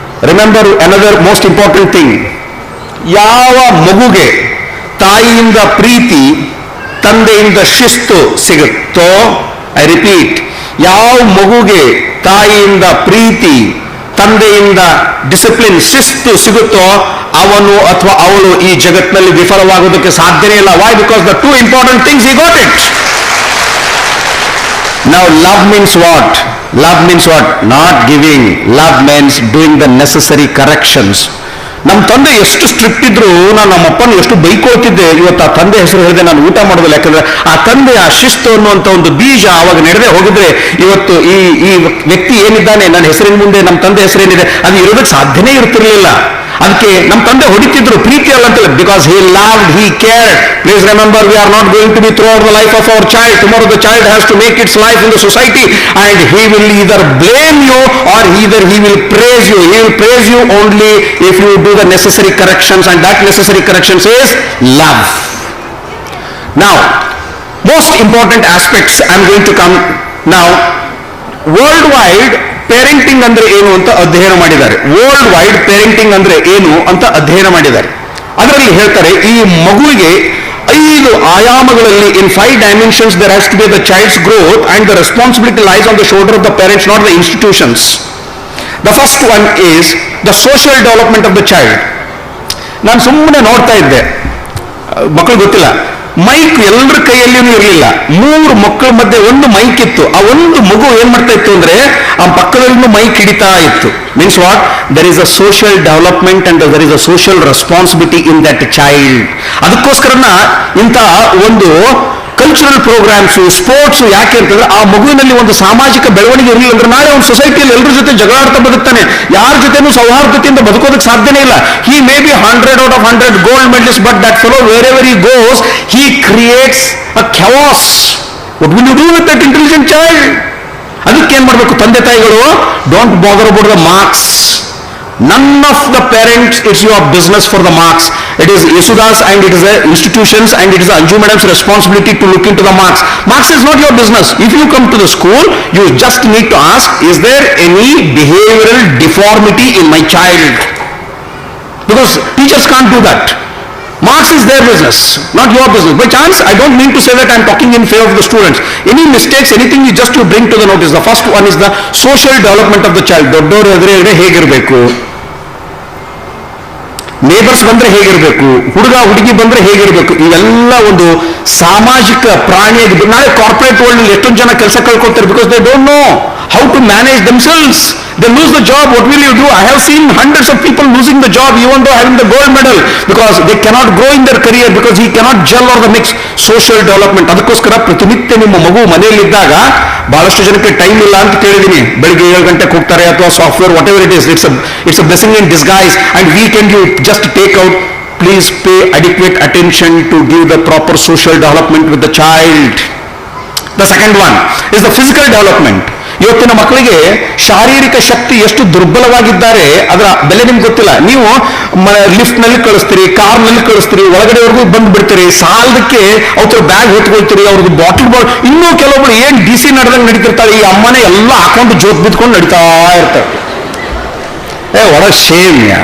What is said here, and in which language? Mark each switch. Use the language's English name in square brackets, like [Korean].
[English] remember another most important thing, [Kannada] ಯಾವ ಮಗುಗೆ ತಾಯಿಯಿಂದ ಪ್ರೀತಿ ತಂದೆಯಿಂದ ಶಿಸ್ತು ಸಿಗುತ್ತೋ, [English] I repeat, [Kannada] ಯಾವ ಮಗುಗೆ ತಾಯಿಯಿಂದ ಪ್ರೀತಿ ತಂದೆಯಿಂದ ಡಿಸಿಪ್ಲಿನ್ ಶಿಸ್ತು ಸಿಗುತ್ತೋ ಅವನು ಅಥವಾ ಅವಳು ಈ ಜಗತ್ತಿನಲ್ಲಿ ವಿಫಲವಾಗೋದಕ್ಕೆ ಸಾಧ್ಯನೇ ಇಲ್ಲ. [English] Why? Because the 2 important things he got it. Now love means what? Love means what? Not giving. Love means doing the necessary corrections. [Kannada] ನಮ್ಮ ತಂದೆ ಎಷ್ಟು ಸ್ಟ್ರಿಕ್ಟ್ ಇದ್ರು ನಾನು ನಮ್ಮಪ್ಪನ ಎಷ್ಟು ಬೈಕೊಳ್ತಿದ್ದೆ. ಇವತ್ತು ಆ ತಂದೆ ಹೆಸರು ಹೇಳಿದೆ ನಾನು ಊಟ ಮಾಡೋದಿಲ್ಲ. ಯಾಕಂದ್ರೆ ಆ ತಂದೆ ಆ ಶಿಸ್ತು ಅನ್ನುವಂಥ ಒಂದು ಬೀಜ ಆವಾಗ ನಡೆದೇ ಹೋಗಿದ್ರೆ ಇವತ್ತು ಈ ವ್ಯಕ್ತಿ ಏನಿದ್ದಾನೆ, ನನ್ನ ಹೆಸರಿನ ಮುಂದೆ ನಮ್ಮ ತಂದೆ ಹೆಸರೇನಿದೆ ಅದು ಇರೋದಕ್ಕೆ ಸಾಧ್ಯನೇ ಇರ್ತಿರ್ಲಿಲ್ಲ. ಅದಕ್ಕೆ ನಮ್ಮ ತಂದೆ ಹೊಡಿತಿದ್ರು, ಪ್ರೀತಿ ಅಲ್ಲ ಅಂತ, [English] Because he loved, he cared. Please remember, we are not going to be throughout the life of our child. Tomorrow the child has to make its life in the society and he will either blame you or either he will praise you. He will praise you only if you do the necessary corrections, and that necessary corrections is love. Now, most important aspects I am going to come now. [Kannada] Worldwide parenting ಅಂದ್ರೆ ಏನು ಅಂತ ಅಧ್ಯಯನ ಮಾಡಿದ್ದಾರೆ. World wide parenting ಅಂದ್ರೆ ಏನು ಅಂತ ಅಧ್ಯಯನ ಮಾಡಿದ್ದಾರೆ. ಅದರಲ್ಲಿ ಹೇಳ್ತಾರೆ, ಈ ಮಗುವಿಗೆ 5 ಆಯಾಮಗಳಲ್ಲಿ, [English] in 5 dimensions there has to be the child's growth and the responsibility lies on the shoulder of the parents, not the institutions. The first one is the social development of the child. [Kannada] ನಾನು ಸುಮ್ಮನೆ ನೋಡ್ತಾ ಇದ್ದೆ, ಮಕ್ಕಳು ಗೊತ್ತಿಲ್ಲ, mic ಎಲ್ಲರ ಕೈಯಲ್ಲಿಯೂ ಇರಲಿಲ್ಲ. 3 ಮಕ್ಕಳ ಮಧ್ಯೆ ಒಂದು ಮೈಕ್ ಇತ್ತು. ಆ ಒಂದು ಮಗು ಏನ್ ಮಾಡ್ತಾ ಇತ್ತು ಅಂದ್ರೆ ಆ ಪಕ್ಕದಲ್ಲೂ ಮೈಕ್ ಹಿಡಿತಾ ಇತ್ತು. [English] Means what? There is a social development and there is a social responsibility in that child. [Kannada] ಅದಕ್ಕೋಸ್ಕರನ ಇಂಥ ಒಂದು ಕಲ್ಚರಲ್ ಪ್ರೋಗ್ರಾಮ್ಸ್, ಸ್ಪೋರ್ಟ್ಸ್ ಯಾಕೆ ಅಂತಂದ್ರೆ ಆ ಮಗುವಿನಲ್ಲಿ ಒಂದು ಸಾಮಾಜಿಕ ಬೆಳವಣಿಗೆ ಇರಲಿಲ್ಲ ಅಂದ್ರೆ ನಾಳೆ ಒಂದು ಸೊಸೈಟಿಯಲ್ಲಿ ಎಲ್ಲರ ಜೊತೆ ಜಗಳಾಡ್ತಾ ಬದುಕ್ತಾನೆ, ಯಾರ ಜೊತೆನೂ ಸೌಹಾರ್ದತೆಯಿಂದ ಬದುಕೋದಕ್ಕೆ ಸಾಧ್ಯನೇ ಇಲ್ಲ. [English] He may be 100 out of 100 gold medalist, but that fellow wherever he goes he creates a chaos. What will you do with that intelligent child? [Kannada] ಅದಕ್ಕೆ ಏನ್ ಮಾಡಬೇಕು ತಂದೆ ತಾಯಿಗಳು? [English] Don't bother about the marks. None of the parents, it's your business for the marks. It is Yesudas and it is the institutions and it is the Anju Madam's responsibility to look into the marks. Marks is not your business. If you come to the school, you just need to ask, is there any behavioral deformity in my child? Because teachers can't do that. Marks is their business, not your business. By chance, I don't mean to say that I am talking in favor of the students. Any mistakes, anything you bring to the notice. The first one is the social development of the child. [Kannada] ದೊಡ್ಡವರು ಎದುರುಗಡೆ ಹೇಗಿರಬೇಕು, neighbours ಬಂದ್ರೆ ಹೇಗಿರಬೇಕು, ಹುಡುಗ ಹುಡುಗಿ ಬಂದ್ರೆ ಹೇಗಿರಬೇಕು, ಇವೆಲ್ಲ ಒಂದು ಸಾಮಾಜಿಕ ಪ್ರಾಣಿಯಾಗಿ. ನಾಳೆ ಕಾರ್ಪೊರೇಟ್ ವರ್ಲ್ಡ್ ಎಷ್ಟೊಂದು ಜನ ಕೆಲಸ ಕಳ್ಕೊಳ್ತಾರೆ [English] Because they don't know how to manage themselves. They lose the job. What will you do? I have seen hundreds of people losing the job even though having the gold medal because they cannot grow in their career because he cannot gel or the mix. Social development. [Kannada] ಅದಕ್ಕೋಸ್ಕರ ಪ್ರತಿನಿತ್ಯ ನಿಮ್ಮ ಮಗು ಮನೆಯಲ್ಲಿದ್ದಾಗ ಬಹಳಷ್ಟು ಜನಕ್ಕೆ time ಇಲ್ಲ ಅಂತ ಕೇಳಿದ್ದೀನಿ. ಬೆಳಿಗ್ಗೆ 7 ಗಂಟೆಗೆ ಹೋಗ್ತಾರೆ ಅಥವಾ software [English] Whatever it is. It's a blessing in disguise and weekend you just take out. Please pay adequate attention to give the proper social development with the child. The second one is the physical development. [Kannada] ಇವತ್ತಿನ ಮಕ್ಕಳಿಗೆ ಶಾರೀರಿಕ ಶಕ್ತಿ ಎಷ್ಟು ದುರ್ಬಲವಾಗಿದ್ದಾರೆ ಅದರ ಬೆಲೆ ನಿಮ್ಗೆ ಗೊತ್ತಿಲ್ಲ. ನೀವು lift ನಲ್ಲಿ ಕಳಿಸ್ತೀರಿ, ಕಾರ್ ನಲ್ಲಿ ಕಳಿಸ್ತೀರಿ, ಒಳಗಡೆವರೆಗೂ ಬಂದು ಬಿಡ್ತೀರಿ, ಸಾಲದಕ್ಕೆ ಅವ್ರ ಬ್ಯಾಗ್ ಹೊತ್ಕೊಳ್ತೀರಿ, ಅವ್ರದ್ದು ಬಾಟಲ್ ಇನ್ನೂ ಕೆಲವೊಬ್ರು ಏನ್ DC ನಡೆದಂಗೆ ನಡೀತಿರ್ತಾರೆ, ಈ ಅಮ್ಮನೆ ಎಲ್ಲ ಹಾಕೊಂಡು ಜೋತ್ ಬಿದ್ಕೊಂಡು ನಡೀತಾ ಇರ್ತಾರೆ. [English] what a shame.